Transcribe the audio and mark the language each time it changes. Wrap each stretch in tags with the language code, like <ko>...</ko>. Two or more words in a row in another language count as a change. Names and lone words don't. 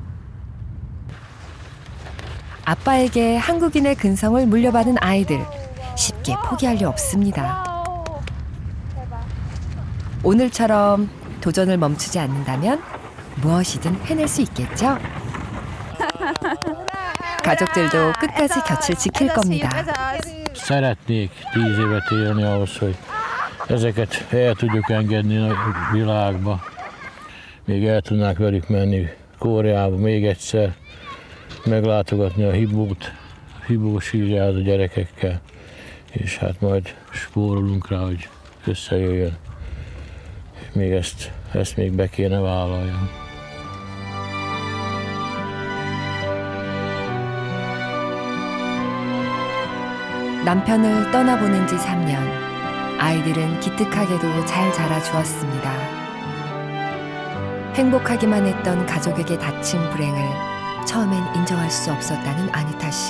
<ko>아빠에게 한국인의 근성을 물려받은 아이들, 쉽게 포기할 리 없습니다. 오늘처럼 도전을 멈추지 않는다면 무엇이든 해낼 수 있겠죠? 가족들도 끝까지 곁을 지킬 겁니다.</ko> <hu>Szeretnék 10 évet élni ahhoz, hogy ezeket el tudjuk engedni a világba. Még el tudnák velük menni Koreába még egyszer, meglátogatni a Hibó sírját a gyerekekkel, és hát majd spórolunk rá, hogy összejöjjön. Még ezt még be kéne vállaljam.</hu> <ko>남편을 떠나보낸 지 3년. 아이들은 기특하게도 잘 자라주었습니다. 행복하기만 했던 가족에게 닥친 불행을 처음엔 인정할 수 없었다는 아니타 씨.</ko>